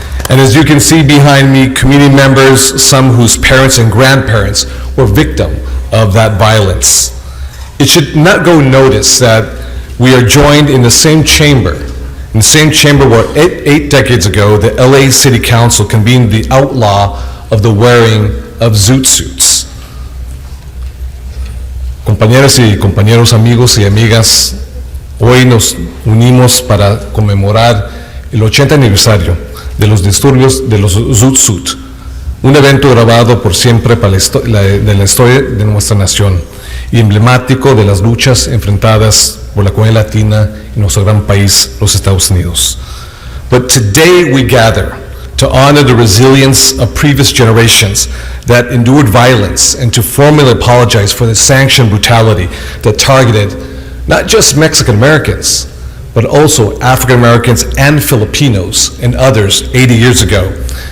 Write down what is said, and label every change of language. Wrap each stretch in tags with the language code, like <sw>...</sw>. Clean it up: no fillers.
<en>And as you can see behind me, community members, some whose parents and grandparents were victim of that violence. It should not go unnoticed that we are joined in the same chamber where eight decades ago, the LA City Council convened the outlaw of the wearing of zoot suits.</en> <es>Compañeras y compañeros, amigos y amigas, hoy nos unimos para conmemorar el 80 aniversario de los disturbios de los Zoot Suit, un evento grabado por siempre para de la historia de nuestra nación y emblemático de las luchas enfrentadas por la comunidad latina en nuestro gran país, los Estados Unidos.</es> <en>But today we gather to honor the resilience of previous generations that endured violence and to formally apologize for the sanctioned brutality that targeted not just Mexican Americans, but also African Americans and Filipinos and others 80 years ago.</en>